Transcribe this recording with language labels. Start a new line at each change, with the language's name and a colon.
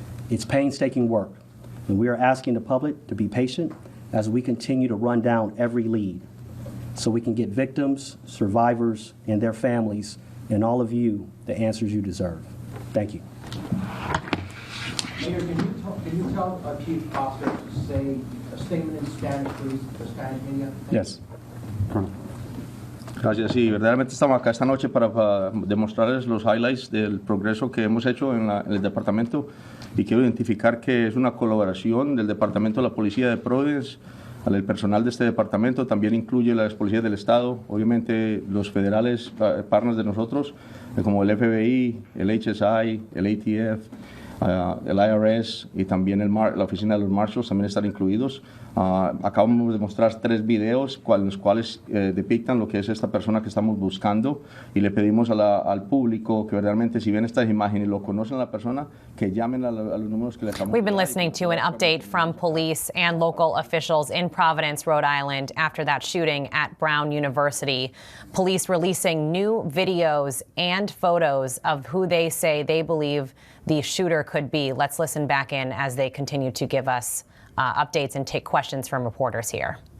English: It's painstaking work, and we are asking the public to be patient as we continue to run down every lead so we can get victims, survivors, and their families, and all of you, the answers you deserve. Thank you. Mayor, can you tell Chief Foster to say a statement in Spanish, please, for Spanish media? Yes, Colonel.
Spanish: Gracias. Sí, verdaderamente estamos acá esta noche para demostrarles los
English: highlights
Spanish: del progreso que hemos hecho en el departamento, y quiero identificar que es una colaboración del Departamento de la Policía de Providence. El personal de este departamento también incluye las policías del Estado, obviamente los federales partners de nosotros, como el FBI, el HSI, el ATF, el IRS y también la oficina de los Marshals también están incluidos. Acabamos de mostrar 3 videos los cuales depictan lo que es esta persona que estamos buscando, y le pedimos al público que realmente, si ven estas imágenes y lo conocen a la persona, que llamen a los números que le estamos.
English: We've been listening to an update from police and local officials in Providence, Rhode Island, after that shooting at Brown University. Police releasing new videos and photos of who they say they believe the shooter could be. Let's listen back in as they continue to give us updates and take questions from reporters here.